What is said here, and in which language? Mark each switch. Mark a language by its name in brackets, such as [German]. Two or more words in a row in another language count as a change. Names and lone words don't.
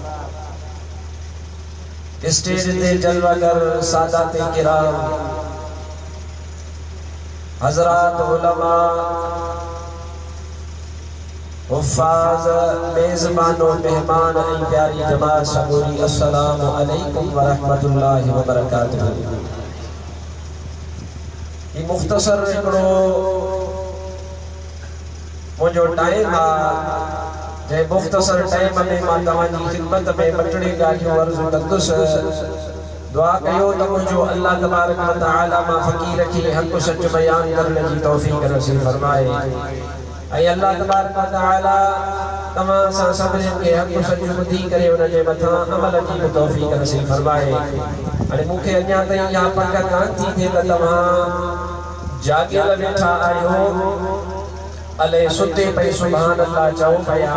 [Sindhi] स्टेज ते जलवागर सादात किराम हजरात उलमा हुफ़ाज़ मेज़बानो मेहमान ऐं प्यारी जमात सबूरी [Arabic] السلام عليكم ورحمة الله وبركاته. [Sindhi] ये मुख्तसर हिकिड़ो मुंहिंजो टाइम आहे जे मुख्तसर टाइम में मां तव्हांजी खिदमत में ॿ टे ॻाल्हियूं अर्ज़ु कंदुसि। दुआ कयो त मुंहिंजो [Arabic] الله تبارك وتعالى [Sindhi] मां फ़क़ीर खे हक़ सच बयान करण जी तौफ़ीक़ नसीब फरमाए ऐं [Arabic] الله تبارك وتعالى [Sindhi] तमाम सां सभिनी खे हक़ सच ॿुधी करे उन जे मथां अमल जी तौफ़ीक़ नसीब फरमाए। हाणे मूंखे अञा ताईं इहा पक कान थी थिए त तव्हां जागियल वेठा आहियो अले सुते पई [Arabic] سبحان الله [Sindhi] चओ पिया।